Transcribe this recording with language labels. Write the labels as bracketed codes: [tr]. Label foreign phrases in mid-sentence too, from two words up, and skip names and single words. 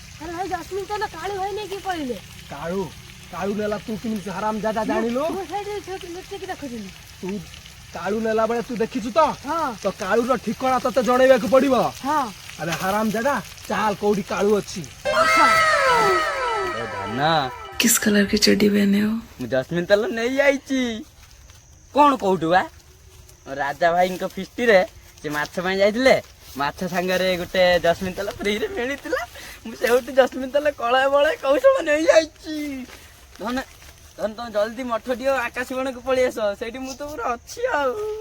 [or] କାଳୁ କାଳୁ ନେଲା, ତୁ କେମିତି ହାରାମ ଜାଦା ଜାଣିଲୁ? ତୁ କାଳୁ ନେଲା ବେଳେ ତୁ ଦେଖିଛୁ ତ? ତ କାଳୁର ଠିକଣା ତତେ ଜଣେଇବାକୁ ପଡିବ। ଆରେ ହାରାମ ଜାଦା ଚାଲ କୋଉଠି କାଳୁ ଅଛି। ନା [hi] किस कलर की चड्डी पहने हो? [or] ମୁଁ ଜସ୍ମିନ ତେଲ ନେଇ ଯାଇଛି। କଣ କହୁଛୁ ବା? ରାଜା ଭାଇଙ୍କ ଫିଷ୍ଟିରେ ସେ ମାଛ ପାଇଁ ଯାଇଥିଲେ, ମାଛ ସାଙ୍ଗରେ ଗୋଟେ ଜସ୍ମିନ ତେଲ ଫ୍ରିରେ ମିଳିଥିଲା। ମୁଁ ସେଇଠୁ ଜସ୍ମିନ ତେଲ କଳେ ବଳେ କୌଶଳ ନେଇଯାଇଛି। ଧନ ଧନ ତମେ ଜଲ୍ଦି ମଠ ଦିଅ ଆକାଶବାଣୀକୁ ପଳେଇ ଆସ, ସେଇଠି ମୁଁ ତ ପୁରା ଅଛି ଆଉ।